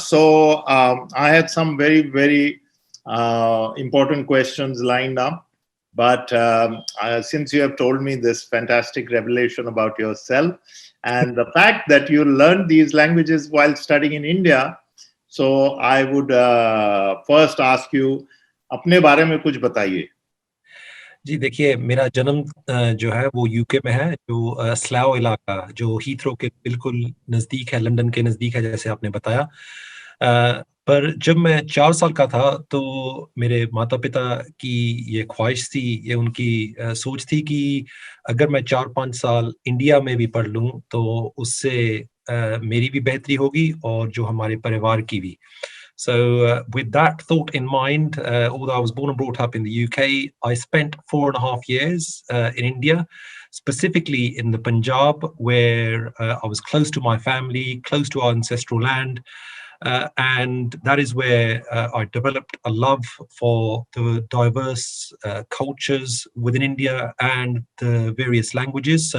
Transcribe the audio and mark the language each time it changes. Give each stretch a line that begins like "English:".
English: So I had some very, very important questions lined up. But since you have told me this fantastic revelation about yourself and the fact that you learned these languages while studying in India, so I would first ask you,
Hindi: अपने बारे में कुछ बताइए. जी देखिए, मेरा जन्म जो है वो यूके में है, जो स्लाउ इलाका जो हीथ्रो के बिल्कुल नज़दीक है, लंदन के नज़दीक है, जैसे आपने बताया. पर जब मैं 4 साल का था तो मेरे माता-पिता की ये ख्वाहिश थी, ये उनकी सोच थी कि अगर मैं 4-5 साल इंडिया में भी पढ़ लूँ तो उससे मेरी भी बेहतरी होगी और जो हमारे परिवार की भी.
English: So with that thought in mind, although I was born and brought up in the UK, I spent 4.5 years in India, specifically in the Punjab, where I was close to my family, close to our ancestral land. And that is where I developed a love for the diverse cultures within India and the various languages.